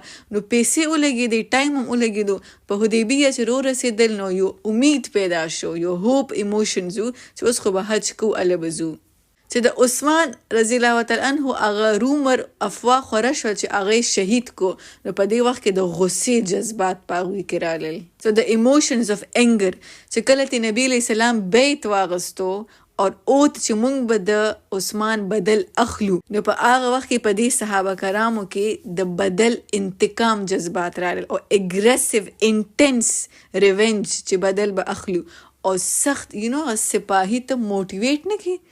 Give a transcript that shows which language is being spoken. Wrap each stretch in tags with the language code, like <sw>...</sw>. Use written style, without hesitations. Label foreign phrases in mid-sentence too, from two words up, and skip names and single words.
<ps>نو پیسې ولګېدې، ټایم هم ولګېدو. په حدیبیه چې رسېدل نو یو امید پیدا شو، یو</ps> <en>hope emotions</en> <ps>و چې اوس خو به حج کو هلته به ځو. چې د عثمان</ps> <ar>رضی الله تعالی عنه</ar> <ps>هغه رومر افوا خوره شوه چې هغه شهید کو، نو په دې وخت کې د غصې جذبات په هغوی کې رالل.</ps> <en>So the emotions of anger</en> <ps>چې کله تی</ps> <ar>نبی علیہ السلام</ar> <ps>بیت واغستو او اوت چې مونږ به د عثمان بدل اخلو، نو په هغه وخت کې په دې صحابه کرامو کې د بدل انتقام جذبات رالل او</ps> <en>aggressive intense revenge</en> <ps>چې بدل به اخلو او سخت سپاهي ته موټیویټ نه کی.</ps>